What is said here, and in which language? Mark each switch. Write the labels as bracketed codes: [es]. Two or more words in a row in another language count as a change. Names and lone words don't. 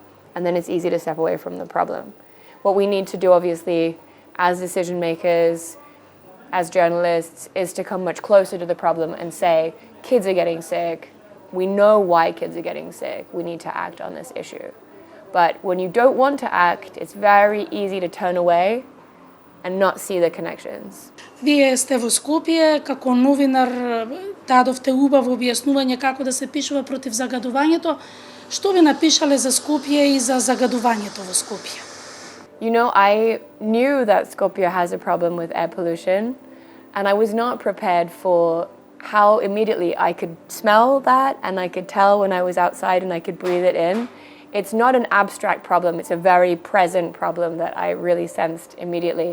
[en] And then it's easy to step away from the problem. What we need to do, obviously, as decision makers, as journalists, is to come much closer to the problem and say, kids are getting sick. We know why kids are getting sick. We need to act on this issue. But when you don't want to act, it's very easy to turn away and not see the connections. [mk] Вие сте во Скопје, како новинар дадовте убаво објаснување како да се пишува против загадувањето. Што ви напишале за Скопје и за загадувањето во Скопје? [en] I knew that Skopje has a problem with air pollution, and I was not prepared for how immediately I could smell that and I could tell when I was outside and I could breathe it in. It's not an abstract problem, it's a very present problem that I really sensed immediately.